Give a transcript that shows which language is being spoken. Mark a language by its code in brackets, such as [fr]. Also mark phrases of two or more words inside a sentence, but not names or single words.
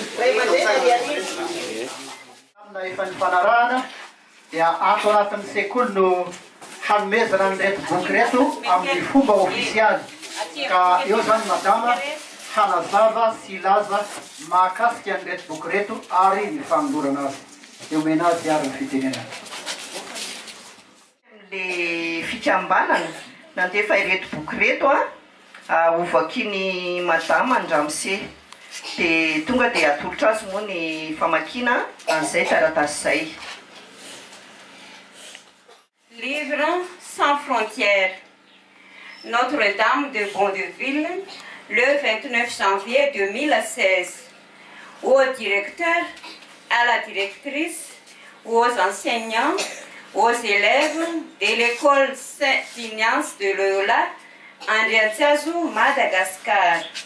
[mg] amina efa ny fanarahana dia ato anatin'ny sekoly no hanomezana ny reto boky reto amin'ny fomba ofisialy ka eo zany madama hanazava sy laza mahakasika ny reto boky reto ary ny fagnolorana azy eo mena azy ary ny fitenenana le fikambanana nandefa ireto boky reto ovakiny madama andramose dia tonga dia atolotra azy moa ny famakina an'izay taratasy zay. [fr] Livre sans frontières. Notre-Dame de Bondeville, le 29 janvier 2016. Aux directeurs, à la directrice, aux enseignants, aux élèves de l'école Saint-Ignace de Loyola, Andriatsiazo, Madagascar.